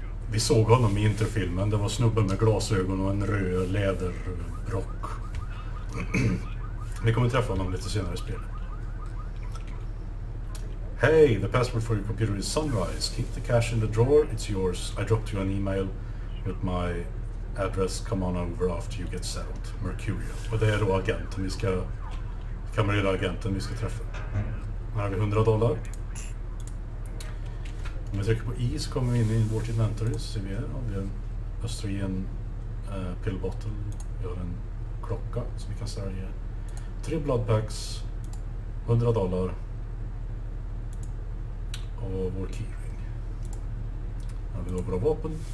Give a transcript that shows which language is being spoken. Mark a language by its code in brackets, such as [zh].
[sv] Vi såg honom i interfilmen. Det var snubben med glasögon och en röd läderrock. Vi kommer träffa honom lite senare i spelet. [en] Hey, the password for your computer is Sunrise. Keep the cash in the drawer, it's yours. I dropped you an email with my address. Come on over after you get settled. Mercurial. [sv] Och det är då agenten kamreraragenten vi ska träffa. Här har vi $100. Om vi trycker på I så kommer vi in i vårt inventory. Så vi har en östrogen pill bottle. Vi har en klocka så vi kan sälja 3 bloodpacks, $100 och vår keyring. Här har vi då våra vapen.